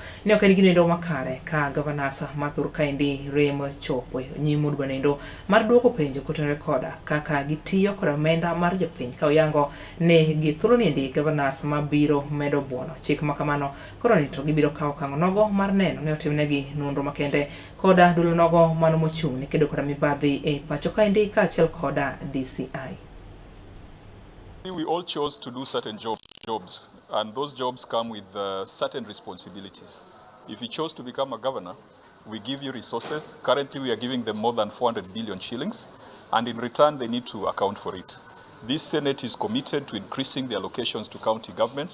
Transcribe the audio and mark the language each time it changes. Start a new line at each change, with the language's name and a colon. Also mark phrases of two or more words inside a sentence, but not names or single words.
Luo (Kenya and Tanzania): ne ok en gino makare ka governors ma Thur kaindi remo chopo nyimud banendo mar duoko penjo kutenre koda kaka gitiyo kod omenda mar jopiny ka oyango ne githuolo ni ndi governors mabiro medo buono chik makamano koro ni to gibiro kawo okang' nogo mar neno ne otimnegi nonro makende koda dulo nogo mano mochung' ne kedo koda mibadhi e pacho ka ndi kaachiel koda DCI.
English: We all chose to do certain jobs, and those jobs come with certain responsibilities. If you chose to become a governor, we give you resources. Currently, we are giving them more than 400 billion shillings, and in return, they need to account for it. This Senate is committed to increasing the allocations to county governments.